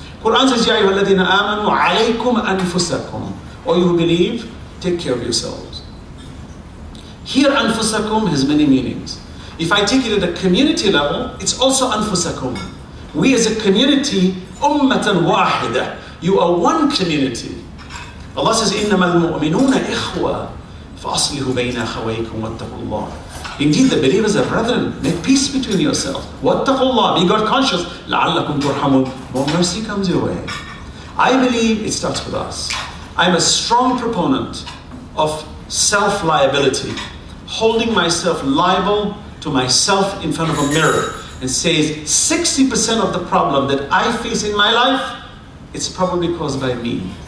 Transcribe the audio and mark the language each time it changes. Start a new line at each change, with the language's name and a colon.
English: Quran says,
Arabic: Ya ayyuhalladhina amanu alaykum anfusakum.
English: O you who believe, take care of yourselves. Here, anfusakum has many meanings. If I take it at a community level, it's also anfusakum. We as a community,
Arabic: ummatan wahida.
English: You are one community. Allah says,
Arabic: إِنَّمَا الْمُؤْمِنُونَ إِخْوَةً فَأَصْلِحُوا بَيْنَ أَخَوَيْكُمْ وَاتَّقُوا اللَّهَ.
English: Indeed, the believers are brethren. Make peace between yourselves.
Arabic: وَاتَّقُوا اللَّهَ.
English: Be God conscious.
Arabic: لَعَلَّكُمْ تُرْحَمُونَ.
English: More mercy comes your way. I believe it starts with us. I'm a strong proponent of self-liability, holding myself liable to myself in front of a mirror and says 60% of the problem that I face in my life, it's probably caused by me.